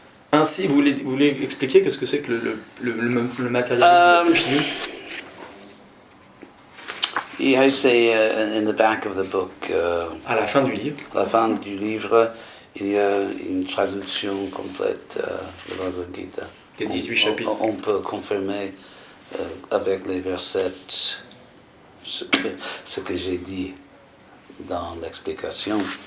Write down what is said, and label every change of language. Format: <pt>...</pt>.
<fr>Ainsi, vous voulez expliquer qu'est-ce que c'est que le matérialisme pieux?</fr> <en>Yeah, I say in the back of the book.</en> <fr>À la fin du livre. À la fin du livre, il y a une traduction complète de Bhagavad Gita. Il y a 18 chapitres. On peut confirmer avec les versets ce que j'ai dit dans l'explication.</fr>